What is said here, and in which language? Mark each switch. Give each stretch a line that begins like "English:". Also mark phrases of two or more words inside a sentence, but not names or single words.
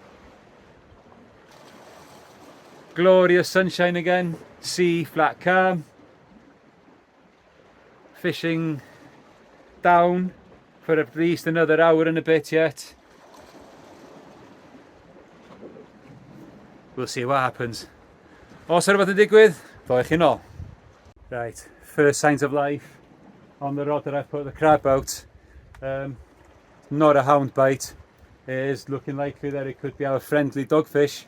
English: Glorious sunshine again, sea flat calm, fishing down for at least another hour and a bit yet. We'll see what happens.
Welsh: Also rhywbeth yn digwydd, ddoech chi nôl.
English: Right, first signs of life on the rod that I've put the crab out. Not a hound bite. It is looking likely that it could be our friendly dogfish.